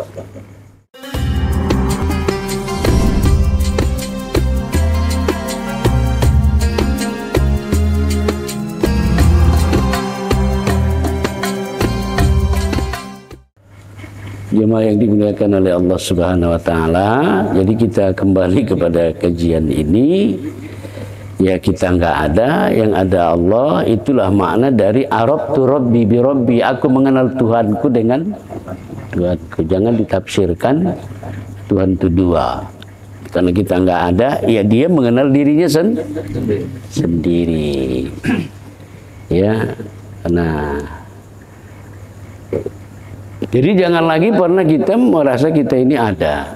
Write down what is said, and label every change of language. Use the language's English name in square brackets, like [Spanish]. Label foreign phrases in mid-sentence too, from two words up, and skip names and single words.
[Indonesian] Jemaah yang dimuliakan oleh Allah [Arabic] سبحانه وتعالى, [Indonesian] jadi kita kembali kepada kajian ini. Ya, kita nggak ada, yang ada Allah. Itulah makna dari [Arabic] عرفت ربي بربي, [Indonesian] aku mengenal Tuhanku dengan Tuhanku. Jangan ditafsirkan Tuhan itu dua, karena kita nggak ada, ya dia mengenal dirinya sendiri. Ya, karena jadi jangan lagi pernah kita merasa kita ini ada.